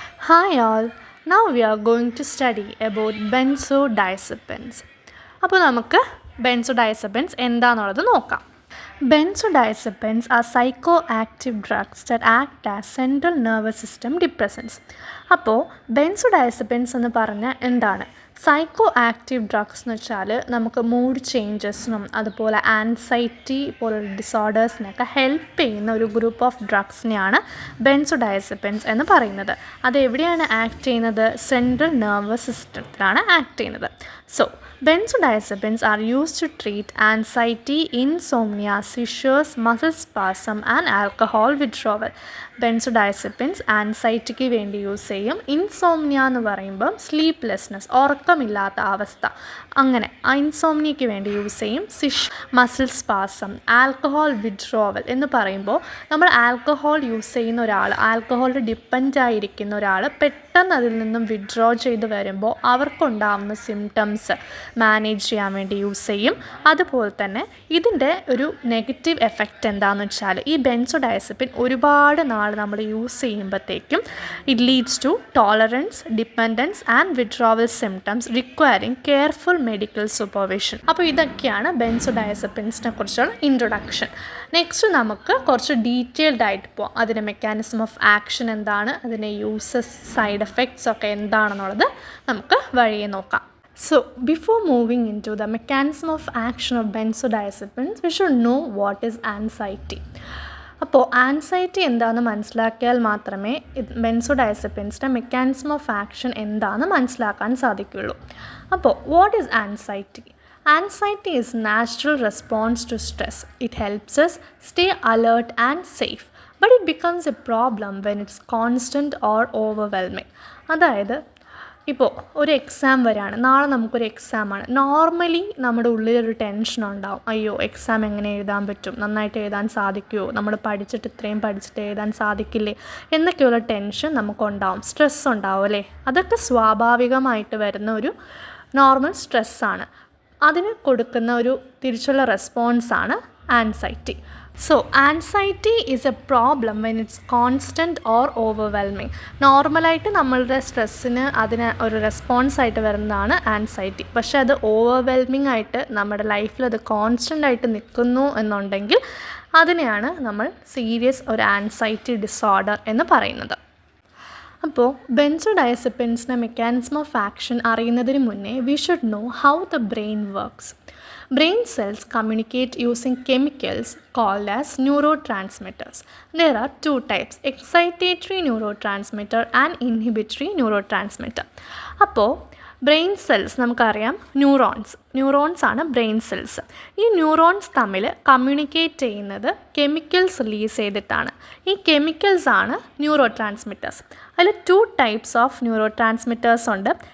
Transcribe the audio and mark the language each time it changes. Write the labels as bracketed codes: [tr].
[en] Hi all, now we are going to study about benzodiazepines. [ml] അപ്പോൾ നമുക്ക് benzodiazepines എന്താണെന്നുള്ളത് നോക്കാം. [en] Benzodiazepines are psychoactive drugs that act as central nervous system depressants. [ml] അപ്പോൾ benzodiazepines എന്ന് പറഞ്ഞാൽ എന്താണ്? സൈക്കോ ആക്റ്റീവ് ഡ്രഗ്സ് എന്ന് വെച്ചാൽ നമുക്ക് മൂഡ് ചേഞ്ചസിനും അതുപോലെ ആൻസൈറ്റി പോലുള്ള ഡിസോർഡേഴ്സിനൊക്കെ ഹെൽപ്പ് ചെയ്യുന്ന ഒരു ഗ്രൂപ്പ് ഓഫ് ഡ്രഗ്സിനെയാണ് ബെൻസോഡയസെപ്പിൻസ് എന്ന് പറയുന്നത്. അതെവിടെയാണ് ആക്ട് ചെയ്യുന്നത്? സെൻട്രൽ നെർവസ് സിസ്റ്റത്തിലാണ് ആക്ട് ചെയ്യുന്നത്. [en] So benzodiazepines are used to treat anxiety, insomnia, seizures, muscle spasm and alcohol withdrawal. [ml] ബെൻസോഡയസെപ്പിൻസ് ആൻസൈറ്റിക്ക് വേണ്ടി യൂസ് ചെയ്യും. ഇൻസോംനിയ എന്ന് പറയുമ്പോൾ സ്ലീപ്ലെസ്നെസ്, ഉറക്കമില്ലാത്ത അവസ്ഥ, അങ്ങനെ ഇൻസോംനിയയ്ക്ക് വേണ്ടി യൂസ് ചെയ്യും. മസിൽ സ്പാസം, ആൽക്കഹോൾ വിഡ്രോവൽ എന്ന് പറയുമ്പോൾ നമ്മൾ ആൽക്കഹോൾ യൂസ് ചെയ്യുന്ന ഒരാൾ, ആൽക്കഹോളിൽ ഡിപ്പെൻഡ് ആയിരിക്കുന്ന ഒരാൾ പെട്ടെന്ന് അതിൽ നിന്നും വിഡ്രോ ചെയ്ത് വരുമ്പോൾ അവർക്കുണ്ടാകുന്ന സിംറ്റംസ് മാനേജ് ചെയ്യാൻ വേണ്ടി യൂസ് ചെയ്യും. അതുപോലെ തന്നെ ഇതിൻ്റെ ഒരു നെഗറ്റീവ് എഫക്റ്റ് എന്താണെന്ന് വെച്ചാൽ ഈ ബെൻസോഡയസെപ്പിൻ ഒരുപാട് നാൾ നമ്മൾ യൂസ് ചെയ്യുമ്പോഴത്തേക്കും [en] It leads to tolerance, dependence and withdrawal symptoms requiring careful medical supervision. [ml] അപ്പോൾ ഇതൊക്കെയാണ് ബെൻസോഡയസെപ്പിൻസിനെ കുറിച്ചുള്ള ഇൻട്രൊഡക്ഷൻ. നെക്സ്റ്റ് നമുക്ക് കുറച്ച് ഡീറ്റെയിൽഡ് ആയിട്ട് പോകാം. അതിൻ്റെ മെക്കാനിസം ഓഫ് ആക്ഷൻ എന്താണ്, അതിൻ്റെ യൂസസ്, സൈഡ് എഫക്ട്സ് ഒക്കെ എന്താണെന്നുള്ളത് നമുക്ക് വഴിയെ നോക്കാം. [en] So, before moving into the mechanism of action of benzodiazepines, we should know what is anxiety. [ml] അപ്പോൾ ആൻസൈറ്റി എന്താണെന്ന് മനസ്സിലാക്കിയാൽ മാത്രമേ ബെൻസോഡയസെപ്പിൻസിൻ്റെ മെക്കാനിസം ഓഫ് ആക്ഷൻ എന്താണെന്ന് മനസ്സിലാക്കാൻ സാധിക്കുകയുള്ളൂ. അപ്പോൾ [en] What is anxiety? Anxiety is natural response to stress. It helps us stay alert and safe. But it becomes a problem when it's constant or overwhelming. [ml] അതായത് ഇപ്പോൾ ഒരു എക്സാം വരികയാണ്, നാളെ നമുക്കൊരു എക്സാമാണ്. നോർമലി നമ്മുടെ ഉള്ളിലൊരു ടെൻഷൻ ഉണ്ടാവും. അയ്യോ, എക്സാം എങ്ങനെ എഴുതാൻ പറ്റും, നന്നായിട്ട് എഴുതാൻ സാധിക്കുമോ, നമ്മൾ പഠിച്ചിട്ട് ഇത്രയും പഠിച്ചിട്ട് എഴുതാൻ സാധിക്കില്ലേ എന്നൊക്കെയുള്ള ടെൻഷൻ നമുക്കുണ്ടാവും, സ്ട്രെസ് ഉണ്ടാവും അല്ലേ. അതൊക്കെ സ്വാഭാവികമായിട്ട് വരുന്ന ഒരു നോർമൽ സ്ട്രെസ്സാണ്. അതിന് കൊടുക്കുന്ന ഒരു തിരിച്ചുള്ള റെസ്പോൺസാണ് anxiety. [en] So, anxiety is a problem when it's constant or overwhelming. [ml] നോർമലായിട്ട് നമ്മളുടെ സ്ട്രെസ്സിന് അതിന് ഒരു റെസ്പോൺസ് ആയിട്ട് വരുന്നതാണ് ആൻസൈറ്റി. പക്ഷേ അത് ഓവർവെൽമിംഗ് ആയിട്ട് നമ്മുടെ ലൈഫിൽ അത് കോൺസ്റ്റൻ്റ് ആയിട്ട് നിൽക്കുന്നു എന്നുണ്ടെങ്കിൽ അതിനെയാണ് നമ്മൾ സീരിയസ് ഒരു ആൻസൈറ്റി ഡിസോർഡർ എന്ന് പറയുന്നത്. അപ്പോൾ ബെൻസോഡയസെപ്പിൻസിൻ്റെ മെക്കാനിസം ഓഫ് ആക്ഷൻ അറിയുന്നതിന് മുന്നേ [en] We should know how the brain works. Brain cells communicate using chemicals called as neurotransmitters. There are two types, excitatory neurotransmitter and inhibitory neurotransmitter. [ml] അപ്പോൾ ബ്രെയിൻ സെൽസ് നമുക്കറിയാം, neurons ആണ് brain cells. ഈ neurons തമ്മിൽ communicate ചെയ്യുന്നത് chemicals release ചെയ്തിട്ടാണ്. ഈ chemicals ആണ് neuro transmitters. അതിൽ two types of neuro transmitters ഉണ്ട്.